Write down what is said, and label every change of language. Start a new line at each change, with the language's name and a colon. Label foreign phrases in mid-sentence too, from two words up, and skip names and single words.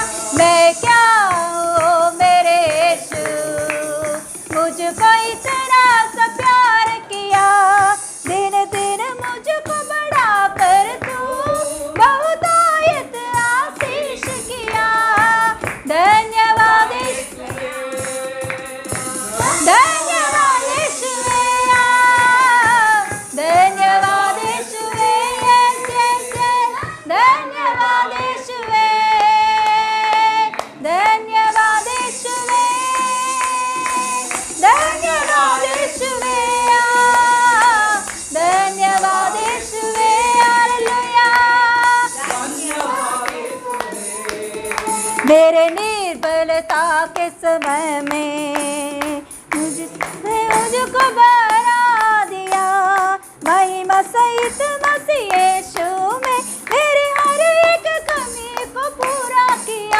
Hindi: मैं क्या हूँ मेरे यीशु, मुझको इतना सा प्यार किया, दिन दिन मुझको बढ़ा कर तू बहुतायत आशीष किया। धन्यवाद यीशुवे, धन्यवाद यीशुवे, धन्यवाद यीशुवे,
English: yes, yes, yes,
Hindi: धन्यवाद यीशुवे, धन्यवाद यीशुवे, धन्यवाद यीशुवे, धन्यवाद यीशुवे, हालेलुया। मेरे निर्बलता के समय में मुझको बना दिया, महिमा सहित मसीह यीशु में मेरी हर एक कमी को पूरा किया।